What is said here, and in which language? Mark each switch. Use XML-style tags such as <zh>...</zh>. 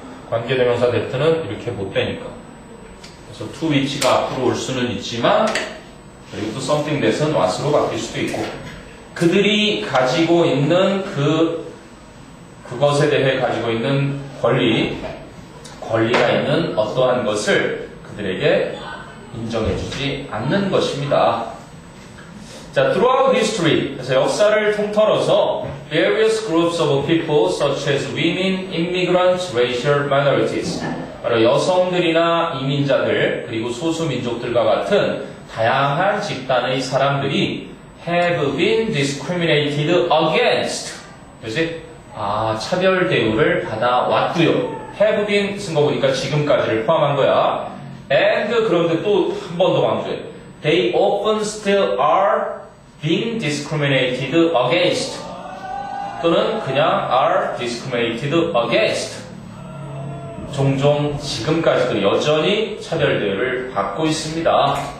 <ko>관계대명사 that는 이렇게 못 되니까 그래서 to which가 앞으로 올 수는 있지만 그리고 또 something that은 what으로 바뀔 수도 있고 그들이 가지고 있는 그것에 대해 가지고 있는 권리가 있는 어떠한 것을 그들에게 인정해주지 않는 것입니다. 자,</ko> <en>throughout history,</en> <ko>그래서 역사를 통틀어서</ko> <en>various groups of people such as women, immigrants, racial minorities 바로 여성들이나 이민자들 그리고 소수민족들과 같은 다양한 집단의 사람들이 have been discriminated against</en> <ko>그렇지? 차별 대우를 받아왔고요.</ko> <en>have been</en> <ko>쓴 거 보니까 지금까지를 포함한 거야. and 그런데 또 한 번 더 강조해.</ko> <en>They often still are being discriminated against</en> <ko>또는 그냥</ko> <en>are discriminated against</en> <ko>종종 지금까지도 여전히 차별 대우를 받고 있습니다.</ko>